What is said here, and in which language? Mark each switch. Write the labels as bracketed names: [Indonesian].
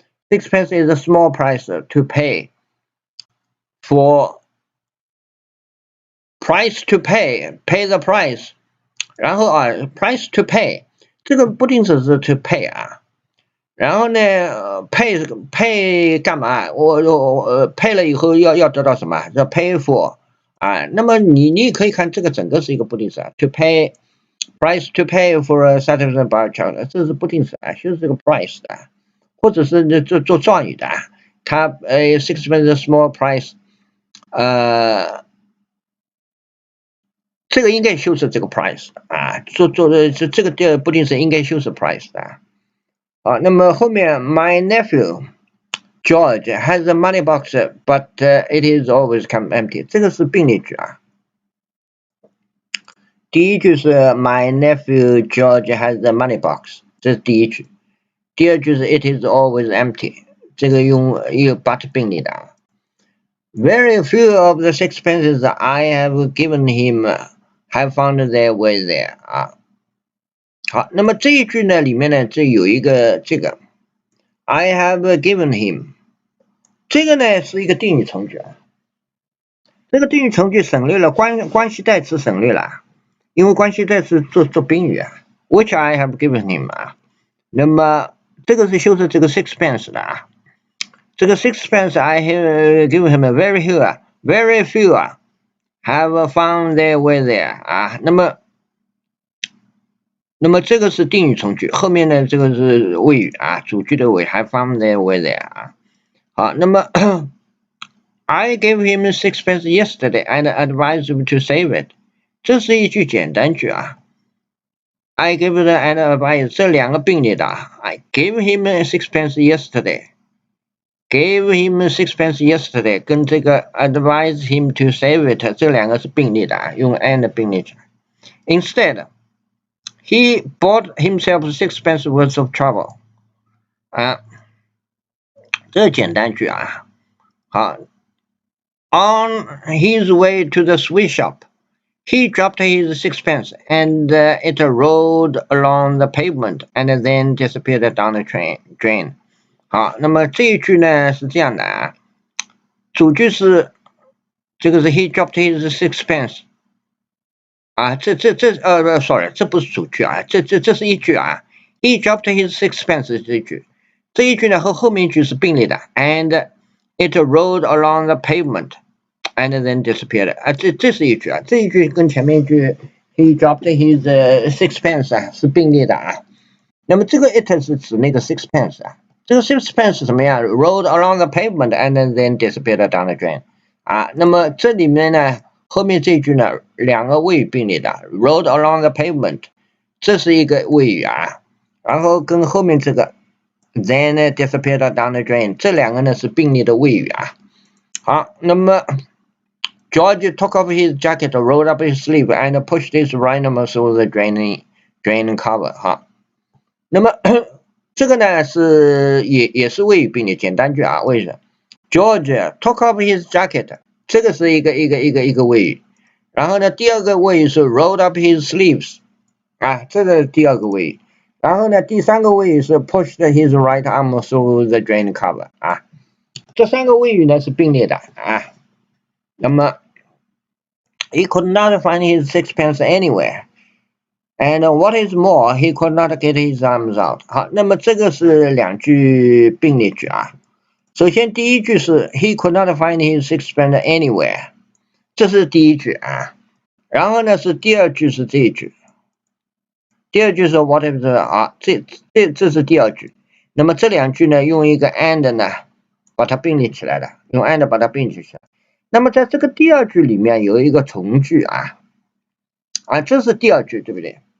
[English] Sixpence is a small price to pay。For price to pay the price， [Chinese] 然后啊 [English] price to pay [Chinese] 这个不定式是 [English] to pay [Chinese] 啊，然后呢 [English] pay [Chinese] 干嘛？我pay 了以后要得到什么？叫 [English] pay for [Chinese] 啊，那么你也可以看这个整个是一个不定式啊 ， [English] to pay price to pay for a satisfying bar of chocolate， [Chinese] 这是不定式啊，就是这个 price 的，或者是做状语的，它 [English] sixpence small price。 [Chinese] 这个应该修饰这个 price 啊，这个第二不定式应该修饰 price 的啊。那么后面 [English] my nephew George has a money box, but it is always come empty. [Chinese] 这个是并列句啊。第一句是 [English] My nephew George has a money box， [Chinese] 这是第一句。第二句是 [English] It is always empty， [Chinese] 这个用一个 but 并列的啊。 [English] Very few of the sixpences I have given him have found their way there [Chinese] 啊。好，那么这一句呢里面呢，这有一个这个 [English] I have given him， [Chinese] 这个呢是一个定语从句啊。这个定语从句省略了关系代词省略了，因为关系代词做宾语啊 ， [English] which I have given him [Chinese] 啊。那么这个是修饰这个 sixpence 的啊。这个 [English] sixpence I have given him very few 啊 ，very few 啊 ，have found their way there 啊。 [Chinese] 那么这个是定语从句，后面呢这个是谓语啊，主句的尾 [English] have found their way there [Chinese] 啊。好，那么 [English] I gave him sixpence yesterday and advised him to save it。 [Chinese] 这是一句简单句啊。 [English] I gave him and advised [Chinese] 这两个并列的啊。 [English] I gave him sixpence yesterday。Gave him sixpence yesterday [Chinese] 跟这个 [English] advise him to save it [Chinese] 这两个是并列的啊，用 [English] and [Chinese] 并列起来。 [English] Instead, he bought himself sixpence worth of trouble [Chinese] 啊，这是简单句啊。好 [English] ，On his way to the sweet shop, he dropped his sixpence and it rolled along the pavement and then disappeared down the drain。 [Chinese] 好，那么这一句呢是这样的啊，主句是这个是 [English] he dropped his sixpence [Chinese] 啊， [English] sorry， [Chinese] 这不是主句啊，这是一句啊 ，he dropped his sixpence 是这一句，这一句呢和后面一句是并列的 ， [English] and it rolled along the pavement and then disappeared [Chinese] 啊，这是一句啊，这一句跟前面一句 he dropped his sixpence 啊是并列的啊，那么这个 it 是指那个 sixpence 啊。这个 [English] sixpence [Chinese] 是什么呀 [English] ？Rolled along the pavement and then disappeared down the drain。 [Chinese] 啊，那么这里面呢，后面这句呢，两个谓语并列的 ， [English] rolled along the pavement， [Chinese] 这是一个谓语啊，然后跟后面这个 [English] then disappeared down the drain， [Chinese] 这两个呢是并列的谓语啊。好，那么 [English] George took off his jacket, rolled up his sleeve, and pushed his rhino through the drain cover。 [Chinese] 哈，那么这个呢是也是谓语并列简单句啊，为什么 ？ [English] George took off his jacket， [Chinese] 这个是一个谓语。然后呢，第二个谓语是 [English] rolled up his sleeves， [Chinese] 啊，这个第二个谓语。然后呢，第三个谓语是 [English] pushed his right arm through the drain cover， [Chinese] 啊，这三个谓语呢是并列的啊。那么 [English] he could not find his sixpence anywhere。And what is more, he could not get his arms out。 [Chinese] 好，那么这个是两句并列句啊。首先第一句是 [English] he could not find his sixpence anywhere， [Chinese] 这是第一句啊。然后呢是第二句是这一句，第二句是 [English] what is [Chinese] 啊，这是第二句。那么这两句呢用一个 and 呢把它并列起来了，用 and 把它并列起来。那么在这个第二句里面有一个从句啊，这是第二句对不对？